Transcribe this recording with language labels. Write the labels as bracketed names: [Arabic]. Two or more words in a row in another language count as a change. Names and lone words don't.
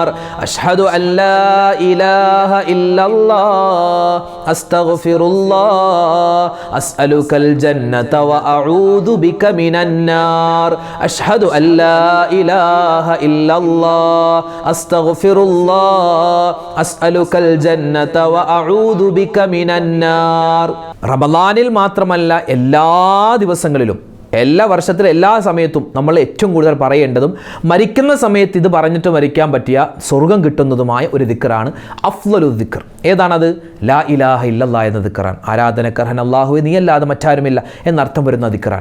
[Arabic] أشهد أن لا إله إلا الله أستغفر الله أسألك الجنة وأعوذ بك من النار. أشهد أن لا إله إلا الله أستغفر الله أسألك الجنة وأعوذ بك من النار. [Malayalam] റമദാനിൽ മാത്രമല്ല എല്ലാ ദിവസങ്ങളിലും, എല്ലാ വർഷത്തിലും എല്ലാ സമയത്തും നമ്മൾ ഏറ്റവും കൂടുതൽ പറയേണ്ടതും മരിക്കുന്ന സമയത്ത് ഇത് പറഞ്ഞിട്ട് മരിക്കാൻ പറ്റിയ സ്വർഗം കിട്ടുന്നതുമായ ഒരു ദിക്റാണ് [Arabic] أفضل ذكر. [Malayalam] ഏതാണത്? [Arabic] لا إله إلا الله [Malayalam] എന്ന ദിക്റാണ്. ആരാധനക്കർഹൻ അല്ലാഹുവേ നീയല്ലാതെ മറ്റാരുമില്ല എന്നർത്ഥം വരുന്ന ദിക്റാണ്.